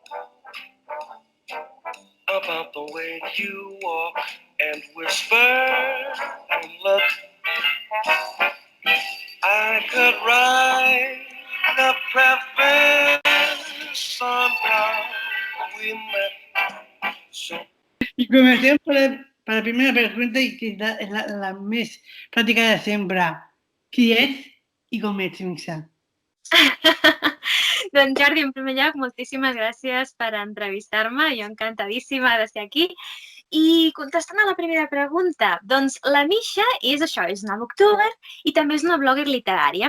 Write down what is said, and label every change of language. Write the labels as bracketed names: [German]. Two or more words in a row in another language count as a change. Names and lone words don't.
[English] about the way you walk and whisper and look. I could write the preface on how we met. [Catalan] I comencem per la primera pregunta i que és la més pràctica de sempre. Qui ets i com ets, Mixa? Doncs Jordi, en primer lloc, moltíssimes gràcies per entrevistar-me. Jo encantadíssima de ser aquí. I contestant a la primera pregunta, doncs la Misha és això, és una booktuber i també és una blogger literària.